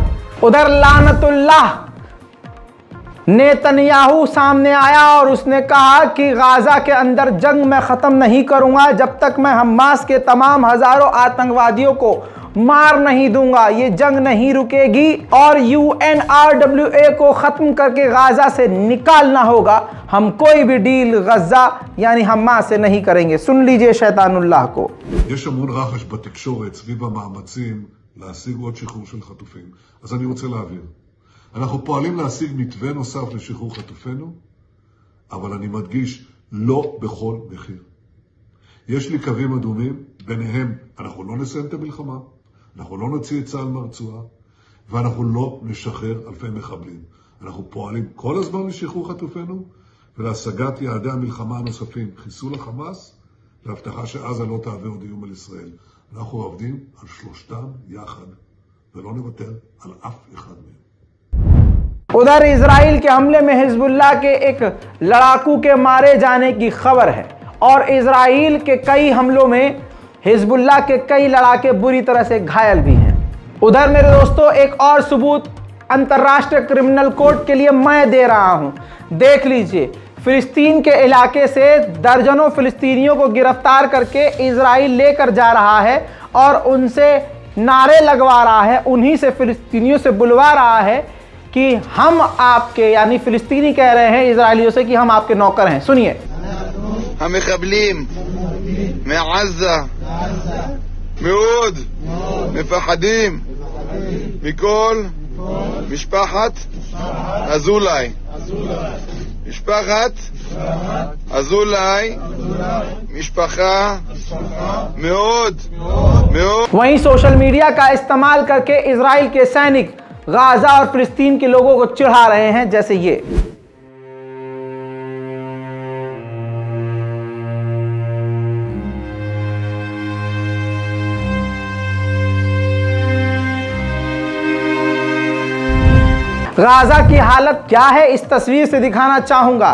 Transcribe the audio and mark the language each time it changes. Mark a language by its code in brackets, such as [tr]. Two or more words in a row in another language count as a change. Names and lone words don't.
[hi] उधर लानतुल्लाह नेतन्याहू सामने आया और उसने कहा कि गाजा के अंदर जंग मैं ख़त्म नहीं करूंगा जब तक मैं हमास के तमाम हज़ारों आतंकवादियों को मार नहीं दूंगा। ये जंग नहीं रुकेगी और UNRWA को ख़त्म करके गाजा से निकालना होगा। हम कोई भी डील गजा यानी हमास से नहीं करेंगे। सुन लीजिए शैतानुल्लाह को। [he] יש המון רחש בתקשורת סביב המאמצים להשיג עוד שחרור של חטופים. אז אני רוצה להבהיר. אנחנו פועלים להשיג מתווה נוסף לשחרור חטופינו, אבל אני מדגיש, לא בכל מחיר. יש לי קווים אדומים, ביניהם אנחנו לא נסיים את המלחמה, אנחנו לא נוציא את צה"ל מהרצועה, ואנחנו לא נשחרר אלפי מחבלים. אנחנו פועלים כל הזמן לשחרור חטופינו, ולהשגת יעדי המלחמה הנוספים, חיסול החמאס, והבטחה שעזה לא תהווה עוד איום על ישראל. אנחנו עובדים על שלושתם יחד, ולא נוותר על אף אחד מהם. [hi] उधर इजराइल के हमले में हिजबुल्लाह के एक लड़ाकू के मारे जाने की खबर है और इजराइल के कई हमलों में हिजबुल्लाह के कई लड़ाके बुरी तरह से घायल भी हैं। उधर मेरे दोस्तों एक और सबूत अंतर्राष्ट्रीय क्रिमिनल कोर्ट के लिए मैं दे रहा हूं। देख लीजिए, फिलिस्तीन के इलाके से दर्जनों फिलिस्तीनियों को गिरफ्तार करके इजराइल लेकर जा रहा है और उनसे नारे लगवा रहा है, उन्हीं से फिलिस्तीनियों से बुलवा रहा है कि हम आपके, यानी फिलिस्तीनी कह रहे हैं इजरायलियों से कि हम आपके नौकर हैं। सुनिए, [he] המחבלים מעזה מאוד מפחדים מכל משפחת אזולאי. משפחת אזולאי משפחה מאוד מאוד. [hi] वहीं सोशल मीडिया का इस्तेमाल करके इजराइल के सैनिक गाजा और फिलिस्तीन के लोगों को चिढ़ा रहे हैं, जैसे ये। गाजा की हालत क्या है इस तस्वीर से दिखाना चाहूंगा।